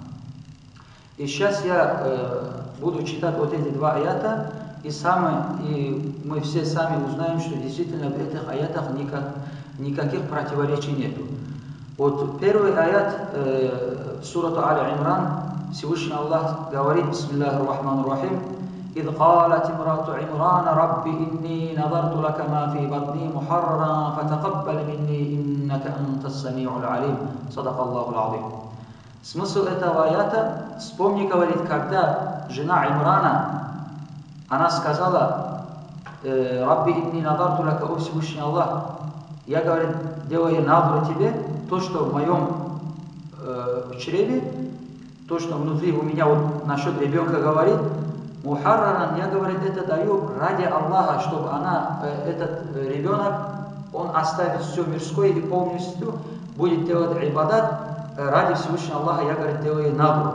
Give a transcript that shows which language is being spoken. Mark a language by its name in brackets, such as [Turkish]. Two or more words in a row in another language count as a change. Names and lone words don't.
[Russian] И сейчас я буду читать вот эти два аята, и мы все сами узнаем, что действительно в этих аятах никаких противоречий нету. Вот первый аят сурату Аль-Имран, Всевышний Аллах говорит, [Arabic] بسم الله الرحمن الرحيم, إذ قالت امرأة عمران رب إني نذرت لك ما في بطني محررا فتقبل مني إنك أنت السميع العليم صدق الله العظيم. [Russian] Смысл этого аята, вспомни, говорит, когда жена Имрана, она сказала, [Arabic] رب إني نذرت لك, [Russian] о Всевышний Аллах, я, говорит, делаю надру тебе, то, что в моем чреве, то, что внутри у меня вот насчет ребенка говорит, мухарраран, я, говорит, это даю ради Аллаха, чтобы этот ребенок, он оставит все мирское и полностью будет делать ибадат ради Всевышнего Аллаха, я, говорит, делаю надру.